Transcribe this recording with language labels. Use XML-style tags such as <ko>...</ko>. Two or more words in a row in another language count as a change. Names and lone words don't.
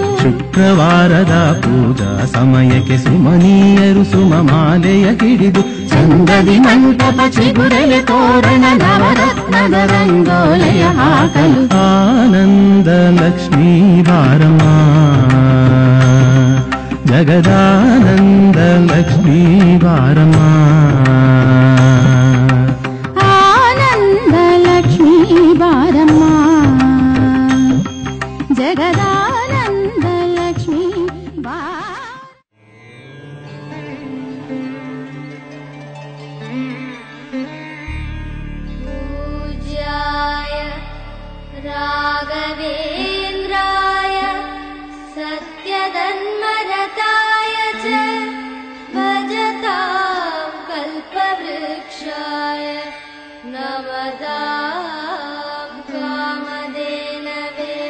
<kn>ಶುಕ್ರವಾರದ ಪೂಜಾ ಸಮಯಕ್ಕೆ ಸುಮನೀಯರು ಸುಮಮಾಲೆಯ ಹಿಡಿದು ಚಂದದಿ ಮಂಟಪ ಚಿಗುರೆಲೆ ತೋರಣ ನವರತ್ನದ ರಂಗೋಲೆಯ ಹಾಕಲು ಆನಂದ ಲಕ್ಷ್ಮೀ ಬಾರಮ್ಮ ಜಗದಾನಂದ ಲಕ್ಷ್ಮೀ ಬಾರಮ್ಮ ಬಾರಮ್ಮ ಜಗದಾನಂದ ಲಕ್ಷ್ಮೀ</kn> <sa>पूज्याय राघवेन्द्राय सत्यधन्मरताय च भजतां कल्पवृक्षाय नमतां कामधेनवे</sa>